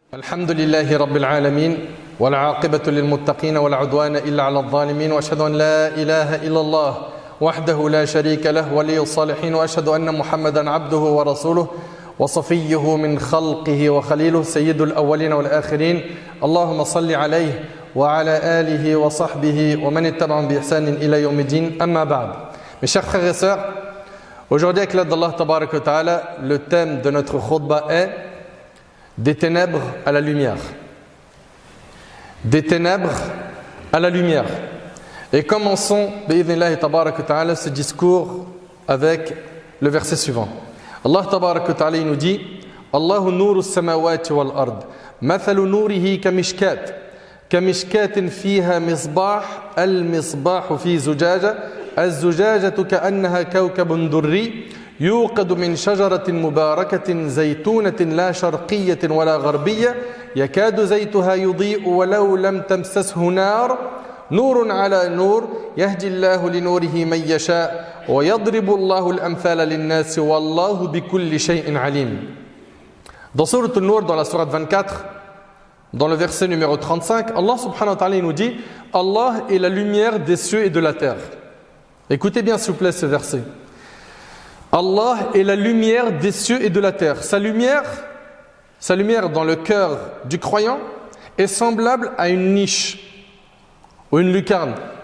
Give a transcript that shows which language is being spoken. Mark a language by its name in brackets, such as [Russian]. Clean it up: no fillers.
[Arabic] الحمد لله رب العالمين والعاقبة للمتقين ولا عدوان إلا على الظالمين وأشهد أن لا إله إلا الله وحده لا شريك له ولي الصالحين وأشهد أن محمدا عبده ورسوله وصفيه من خلقه وخليله سيد الأولين والآخرين اللهم صل عليه وعلى آله وصحبه ومن اتبعهم بإحسان إلى يوم الدين أما بعد. [French] Mes chers frères et sœurs, aujourd'hui avec l'aide d'Allah [Arabic] Tabarak wa Ta'ala, [French] le thème de notre khutbah est des ténèbres à la lumière. Des ténèbres à la lumière. Et commençons, [Arabic] bi'idhnillahi tabarak wa ta'ala, [French] ce discours avec le verset suivant. [Arabic] Allah tabarak wa ta'ala [French] nous dit [Arabic] Allahu nuru as-samawati wal ard mathalu nurihi kamishkat fiha misbah al-misbah fi zujaja az-zujajatu ka'annaha kawkabun durri يوقد من شجرة مباركة زيتونة لا شرقية ولا غربية يكاد زيتها يضيء ولو لم تمسسه نار نور على نور يهدي الله لنوره من يشاء ويضرب الله الأمثال للناس والله بكل شيء عليم. [French] Dans Sourate An-Nur, dans la sourate 24, dans le verset numéro 35, Allah [Arabic] subhanahu wa ta'ala [French] nous dit Allah est la lumière des cieux et de la terre. Écoutez bien s'il vous plaît ce verset. Allah est la lumière des cieux et de la terre. Sa lumière dans le cœur du croyant est semblable à une niche ou une lucarne.